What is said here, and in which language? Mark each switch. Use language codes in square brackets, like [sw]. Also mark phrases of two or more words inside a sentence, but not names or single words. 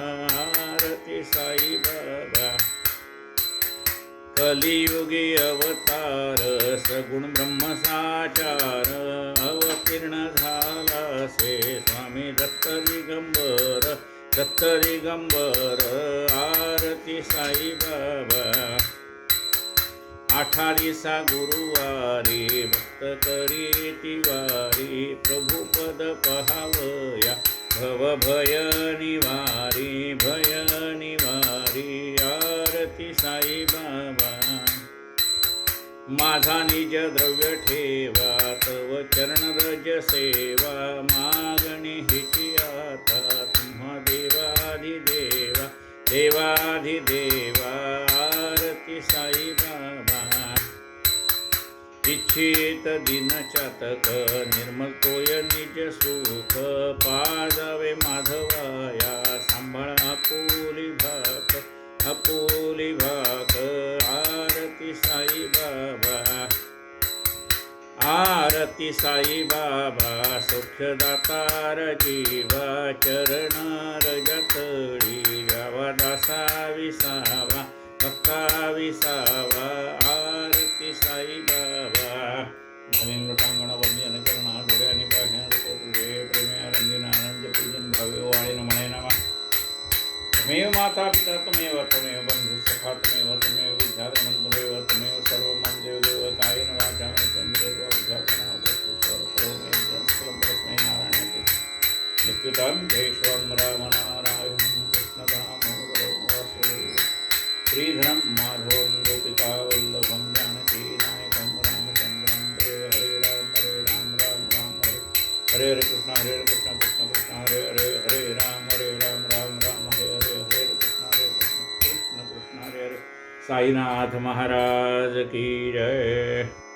[mr] आरती साई बाबा कलियुगी अवतार, सगुण ब्रह्म साचार। अवतीर्ण झाला से स्वामी दत्त दिगंबर, दत्त दिगंबर। आरती साई बाबा आषाढीसा गुरुवारी, भक्त करी तिवारी। प्रभुपद पहावया, भव भय निवारी, भय निवारी। आरती साई बाबा माझा निज द्रव्य ठेवा, तव चरण रज सेवा। मागणी हिची आता, तुम्हा देवाधिदेवा, देवाधिदेवा। आरती साई बाबा इच्छित दिन चातक, निर्मल तोय निज सुख। पाजावे माधवाया, सांभाळ आपुली भाक, आपुली भाक। आरती साई बाबा आरती साई बाबा सौख्यदातार जीवा। चरणार जतळी, यावा दासा विसावा, भक्ता विसावा। आरती साई बाबा धनेन लोटांगण वंदन करणा, डोळे आणि पाहण्या तुझे प्रेमे रंगीन आनंद पूजन भावे वाळेन म्हणे नामा। [sa] त्वमेव माता पिता त्वमेव, त्वमेव बंधु सखा त्वमेव, त्वमेव विद्याधनं त्वमेव, त्वमेव सर्वं मम देवदेव। कायेन वाचा मनसेन्द्रियर्वा बुद्ध्यात्मना उपस्थितः करोमि यज्ञं सकलं परस्मै नारायणाय। नित्युतं केशवं राम नारायणं कृष्ण दामोदरं वासुदेवं। श्रीधरं माधवं गोपिकावल्लभं, जानकीनायकं रामचन्द्रं भजे। हरे राम राम हरे हरे कृष्ण कृष्ण कृष्ण हरे हरे, हरे राम हरे राम हरे हरे, हरे कृष्ण कृष्ण कृष्ण हरे हरे। [hi] साईनाथ महाराज की जय।